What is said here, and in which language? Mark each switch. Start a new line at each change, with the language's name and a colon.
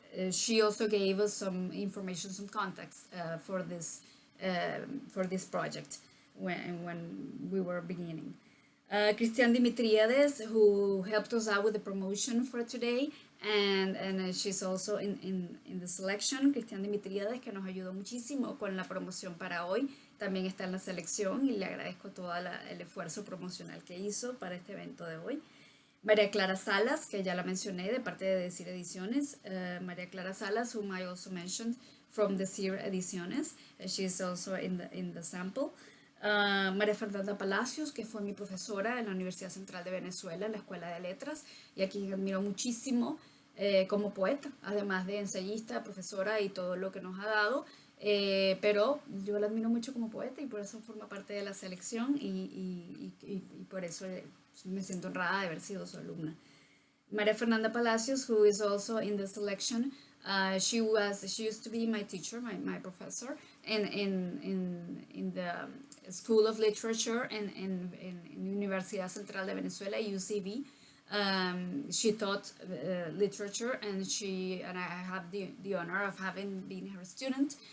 English: She also gave us some information, some context for this project when we were beginning. Christiane Dimitriades, who helped us out with the promotion for today, and she's also in the selection.
Spanish: Christiane Dimitriades, que nos ayudó muchísimo con la promoción para hoy, también está en la selección, y le agradezco todo el esfuerzo promocional que hizo para este evento de hoy. María Clara Salas, que ya la mencioné de parte de Decir Ediciones.
English: María Clara Salas, whom I also mentioned from Decir Ediciones. She's also in the sample.
Spanish: María Fernanda Palacios, que fue mi profesora en la Universidad Central de Venezuela, en la Escuela de Letras, y a quien admiro muchísimo como poeta, además de ensayista, profesora y todo lo que nos ha dado. Pero yo la admiro mucho como poeta y por eso forma parte de la selección y por eso me siento honrada de haber sido su alumna.
English: María Fernanda Palacios, who is also in the selection, she used to be my teacher, my professor in the School of Literature in Universidad Central de Venezuela, UCV. She taught literature, and I have the honor of having been her student.